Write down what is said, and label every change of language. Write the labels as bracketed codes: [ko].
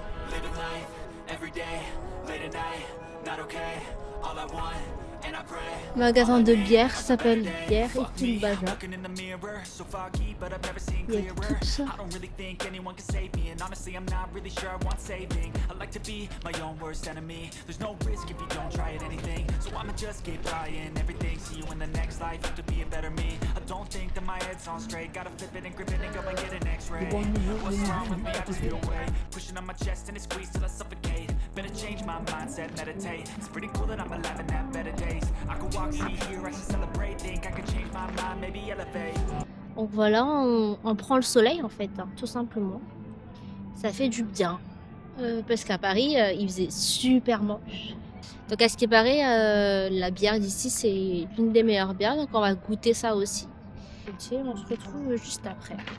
[en] Living life, every day, late at night, not okay, all I want, and I pray. [fr] Magasin de bière, ça s'appelle Bière et Tout Bazar. [en] Looking in the mirror, so foggy, but I've never seen [fr] Il y a [en] clearer. [fr] tout ça. [en] I don't really think anyone can save me, and honestly I'm not really sure I want saving. I like to be my own worst enemy. There's no risk if you don't try at anything, so I'ma just keep trying everything. See you in the next life, have to be a better me. I don't think that my head's on straight. Gotta flip it and grip it and go and get an X-ray. What's wrong with me? I just feel weight pushing on my chest and it squeezes till I suffocate. Better change my mindset, meditate. It's pretty cool that I'm alive and have better days. I could walk, see, hear, I should celebrate. Think I could change my mind, maybe elevate. [fr] Donc voilà, on prend le soleil en fait, hein, tout simplement. Ça fait du bien. Parce qu'à Paris, il faisait super moche. Donc à ce qui paraît, la bière d'ici, c'est l'une des meilleures bières. Donc on va goûter ça aussi. Et on se retrouve juste après.